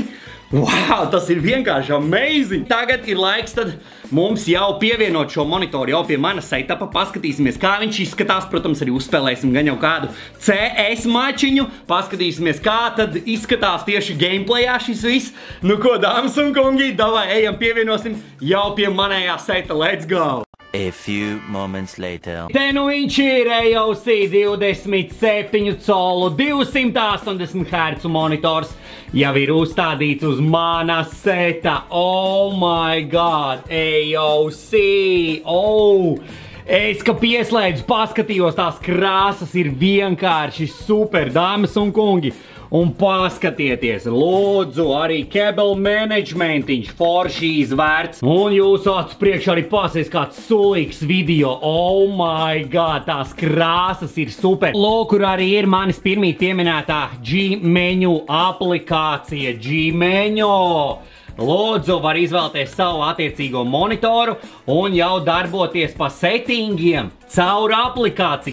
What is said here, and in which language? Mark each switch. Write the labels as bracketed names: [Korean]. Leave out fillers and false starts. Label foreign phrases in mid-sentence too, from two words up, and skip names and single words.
[Latvian] Wow, tas ir vienkārši amazing! Tagad ir laiks tad mums jau pievienot šo monitoru jau pie mana setapa. Paskatīsimies, kā viņš izskatās. Protams, arī uzspēlēsim gan jau kādu CS mačiņu. Paskatīsimies, kā tad izskatās tieši gameplayā šis viss. Nu ko, dāmas un kungi, davai ejam pievienosim jau pie manējā seta. [English] Let's go! A few moments later. [Latvian] Te nu viņš ir AOC 27 colu 280 Hz monitors. Jau ir uzstādīts uz mana seta. [English] Oh my god, AOC! Oh! [Latvian] Es, ka pieslēdzu, paskatījos, tās krāsas ir vienkārši super, dāmas un kungi. Un paskatieties, lūdzu, arī [English] cable managementiņš [Latvian] forši izvērts. Un jūsu acu priekšā arī pasies kāds sulīgs video. [English] Oh my god, [Latvian] tās krāsas ir super. Lūk, kur arī ir manis pirmī pieminētā G-menu aplikācija. G-menu! Lūdzu, var izvēlēties savu attiecīgo monitoru un jau darboties pa settingiem caur aplikāciju.